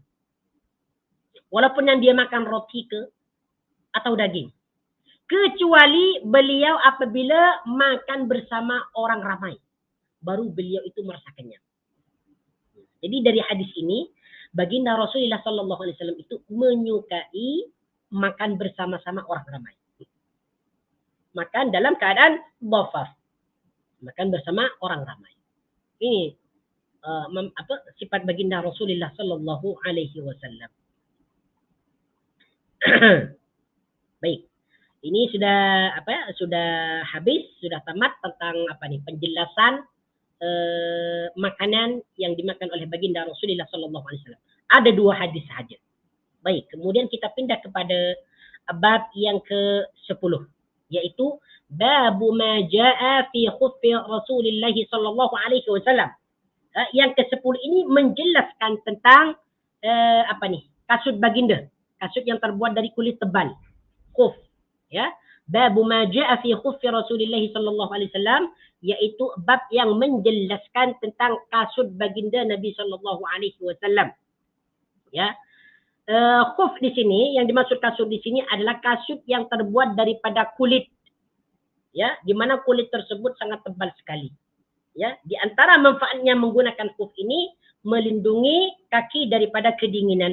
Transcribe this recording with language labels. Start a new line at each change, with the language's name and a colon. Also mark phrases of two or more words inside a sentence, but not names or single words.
Malay: Walaupun yang dia makan roti atau daging. Kecuali beliau apabila makan bersama orang ramai, baru beliau itu merasa kenyang. Jadi dari hadis ini baginda Rasulullah
Arabic: صلى الله عليه وسلم
Malay: itu menyukai makan bersama-sama orang ramai. Makan dalam keadaan dhafaf. Makan bersama orang ramai. Ini sifat baginda Rasulullah
Arabic: صلى الله عليه وسلم.
Malay: Baik. Ini sudah habis, sudah tamat tentang penjelasan makanan yang dimakan oleh baginda Rasulullah
Arabic: صلى الله عليه وسلم.
Malay: Ada 2 hadis saja. Baik, kemudian kita pindah kepada bab yang ke-10, yaitu
Arabic: باب ما جاء في خف رسول الله صلى الله عليه وسلم.
Malay: Yang ke-10 ini menjelaskan tentang kasut baginda, kasut yang terbuat dari kulit tebal, khuf, ya.
Arabic: باب ما جاء في خف رسول الله صلى الله عليه وسلم,
Malay: yaitu bab yang menjelaskan tentang kasut baginda Nabi
Arabic: صلى الله عليه وسلم.
Malay: Ya. Khuf di sini, yang dimaksud kasut di sini adalah kasut yang terbuat daripada kulit. ya, di mana kulit tersebut sangat tebal sekali. Ya, di antara manfaatnya menggunakan khuf ini melindungi kaki daripada kedinginan.